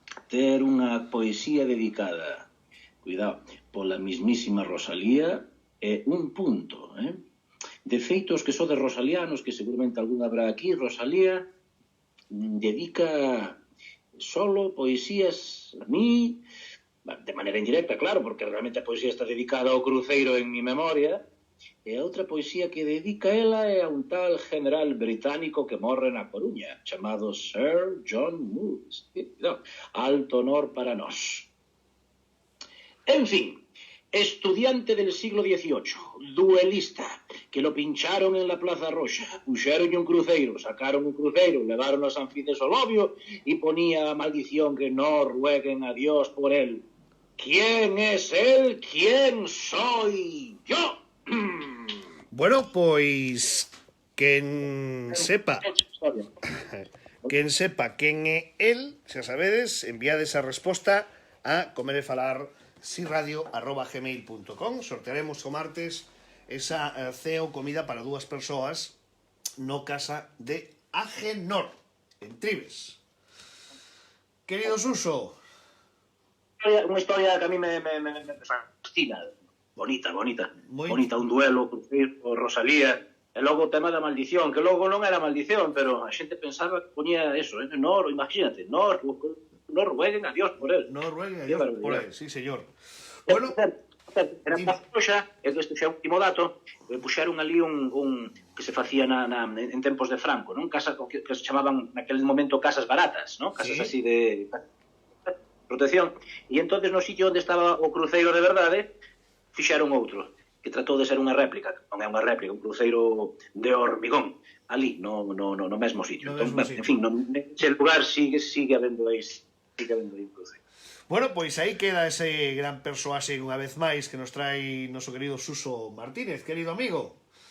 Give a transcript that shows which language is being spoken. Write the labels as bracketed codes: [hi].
[gl] Ter unha poesía dedicada, cuidado, pola mismísima Rosalía é un punto, De feito, os que sodes rosalianos, que seguramente algún habrá aquí, Rosalía dedica solo poesías a mí, de manera indirecta, claro, porque realmente a poesía está dedicada ao cruceiro en mi memoria, e a outra poesía que dedica ela é a un tal general británico que morre na Coruña, chamado Sir John Moores. Alto honor para nós. [es] En fin, estudiante del siglo XVIII, duelista, que lo pincharon en la Plaza Roxa, [gl] puxeron un cruceiro, sacaron un cruceiro, levaron a San Fiz de Solovio [es] y ponía maldición que no rueguen a Dios por él. ¿Quién es él? ¿Quién soy yo? [gl] Bueno, pois quen sepa quen é el, xa sabedes, enviades a resposta a comer e falar siradio@gmail.com. Sortearemos o martes esa cea ou comida para 2 persoas no Casa de Agenor, en Trives. Querido Suso, Unha historia que a mí me fascina. Bonita. Bonita, un duelo, Cruzeiro, Rosalía. E logo o tema da maldición, que logo non era maldición, pero a xente pensaba que poñía eso, no, imagínate, [es] no rueguen a Dios por él. no rueguen a Dios por él, sí, señor. [gl] Bueno, era unha coxa, e isto xa é o último dato, puxeron ali un que se facía en tempos de Franco, non? Casa que se chamaban naquele momento casas baratas, non? Casas así de protección. E entonces no sitio onde estaba o cruceiro de verdade, fixeron outro, que tratou de ser unha réplica, non é unha réplica, un cruceiro de hormigón, ali, no mesmo sitio. No Entón, mesmo sitio. en fin, nese lugar sigue habendo aí un cruceiro. bueno, pois aí queda ese gran persoaxe unha vez máis que nos trae noso querido Suso Martínez, querido amigo.